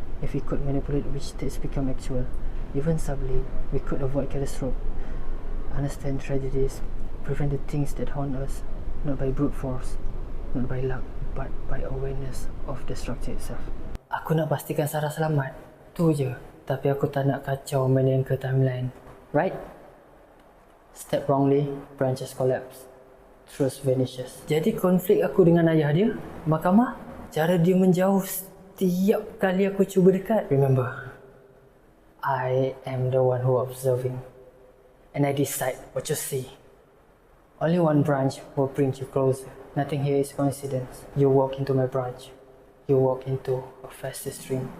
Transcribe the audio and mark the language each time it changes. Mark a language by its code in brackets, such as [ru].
[en] If we could manipulate which states become actual, even subtly, we could avoid catastrophe, understand tragedies, prevent the things that haunt us, not by brute force, not by luck, but by awareness of the structure itself. [ms] Aku nak pastikan Sarah selamat, tu je. Tapi aku tak nak kacau menyangka timeline, right? [en] Step wrongly, branches collapse, truth vanishes. [ms] Jadi konflik aku dengan ayah dia, mahkamah, cara dia menjauh setiap kali aku cuba dekat. [en] Remember, I am the one who observing, and I decide what you see. Only one branch will bring you closer. Nothing here is coincidence. You walk into my branch, you walk into a faster stream.